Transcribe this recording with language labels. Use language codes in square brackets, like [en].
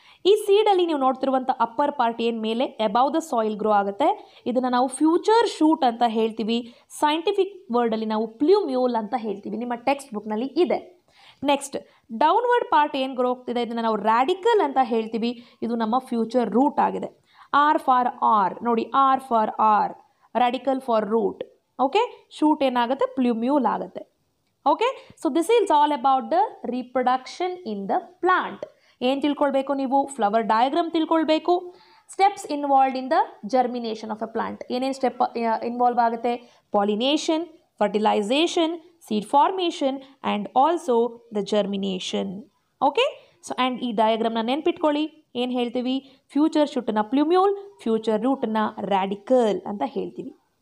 [kn] ಈ ಸೀಡಲ್ಲಿ ನೀವು ನೋಡ್ತಿರುವಂಥ upper part ಏನು ಮೇಲೆ [en] above the soil [kn] ಗ್ರೋ ಆಗುತ್ತೆ, ಇದನ್ನು ನಾವು ಫ್ಯೂಚರ್ ಶೂಟ್ ಅಂತ ಹೇಳ್ತೀವಿ. ಸೈಂಟಿಫಿಕ್ ವರ್ಡಲ್ಲಿ ನಾವು ಪ್ಲ್ಯೂಮ್ಯೂಲ್ ಅಂತ ಹೇಳ್ತೀವಿ, ನಿಮ್ಮ ಟೆಕ್ಸ್ಟ್ ಬುಕ್ನಲ್ಲಿ ಇದೆ. ನೆಕ್ಸ್ಟ್ ಡೌನ್ವರ್ಡ್ ಪಾರ್ಟ್ ಏನು ಗ್ರೋ ಆಗ್ತಿದೆ, ಇದನ್ನು ನಾವು ರ್ಯಾಡಿಕಲ್ ಅಂತ ಹೇಳ್ತೀವಿ. ಇದು ನಮ್ಮ ಫ್ಯೂಚರ್ ರೂಟ್ ಆಗಿದೆ. ಆರ್ ನೋಡಿ, [en] R for R, radical for root. Okay, shoot [kn] ಏನಾಗುತ್ತೆ, [en] plumule [kn] ಆಗುತ್ತೆ. [en] Okay, so this is all about the reproduction in the plant. [kn] ಏನು ತಿಳ್ಕೊಳ್ಬೇಕು ನೀವು, ಫ್ಲವರ್ ಡಯಾಗ್ರಾಮ್ ತಿಳ್ಕೊಳ್ಬೇಕು. [en] Steps involved in the germination of a plant. [kn] ಏನೇನು step involve ಆಗುತ್ತೆ, pollination, fertilisation, seed formation [en] And also the germination. [kn] Okay, so and ಈ ಡಯಾಗ್ರಾಮ್ನ ನೆನ್ಪಿಟ್ಕೊಳ್ಳಿ. ಏನು ಹೇಳ್ತೀವಿ, ಫ್ಯೂಚರ್ ಶೂಟನ್ನ ಪ್ಲ್ಯೂಮ್ಯೂಲ್, ಫ್ಯೂಚರ್ ರೂಟನ್ನ ರ್ಯಾಡಿಕಲ್ ಅಂತ ಹೇಳ್ತೀವಿ.